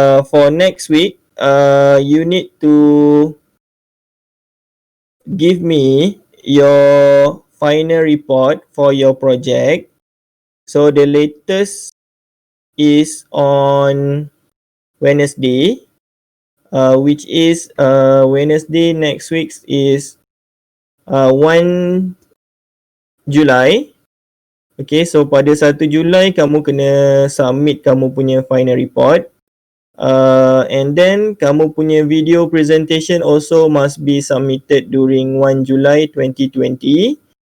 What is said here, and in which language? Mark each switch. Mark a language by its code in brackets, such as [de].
[en] For next week, you need to give me your final report for your project. So the latest is on Wednesday. which is Wednesday next week is 1 Julai. [ms] Okay, so pada 1 Julai kamu kena submit kamu punya final report. [en] And then [ms] kamu punya [en] video presentation also must be submitted during 1 July 2020.